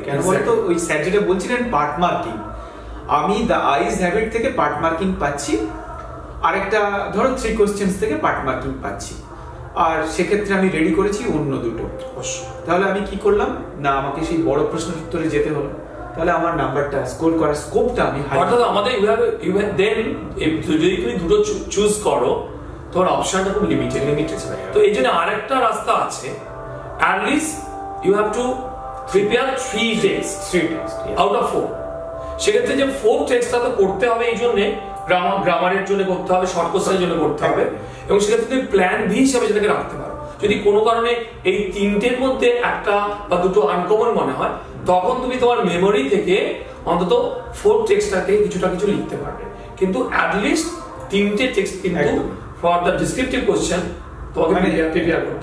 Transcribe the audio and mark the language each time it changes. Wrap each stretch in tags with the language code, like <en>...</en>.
<bn>কেন বলতো, ওই স্যার যেটা বলছিলেন পার্ট মার্কিং, আমি দ্য আইজ হ্যাবিট থেকে পার্ট মার্কিং পাচ্ছি, আরেকটা ধরো 3 কোশ্চেন্স থেকে পার্ট মার্কিং পাচ্ছি, আর সেক্ষেত্রে আমি রেডি করেছি অন্য 2টো। তাহলে আমি কি করলাম না, আমাকে সেই বড় প্রশ্নের উত্তরে যেতে হলো, তাহলে আমার নাম্বারটা স্কোর করার স্কোপটা আমি হাই। অর্থাৎ আমাদের দেন যদি তুমি 2টো চুজ করো, তোমার অপশনটা খুব লিমিটেড। তো এই জন্য আরেকটা রাস্তা আছে,</bn> <en>at least you have to prepare 3 texts out of 4।</en> <bn>সেক্ষেত্রে যে 4 টেক্সটটা তো করতে হবে, এই জন্য গ্রামারের জন্য করতে হবে, শর্ট কোশ্চেনের জন্য করতে হবে, এবং সেক্ষেত্রে তুমি প্ল্যান বি হিসেবে যেটাকে রাখতে পারো। যদি কোনো কারণে এই 3টের মধ্যে একটা বা 2টো আনকমন মনে হয়, তখন তুমি তোমার মেমোরি থেকে অন্তত 4 টেক্সটটা থেকে কিছুটা কিছু লিখতে পারবে, কিন্তু অ্যাটলিস্ট 3টে টেক্সট কিন্তু ফর দ্য ডিসক্রিপটিভ কোশ্চেন তোমাকে প্রিপেয়ার করতে।</bn>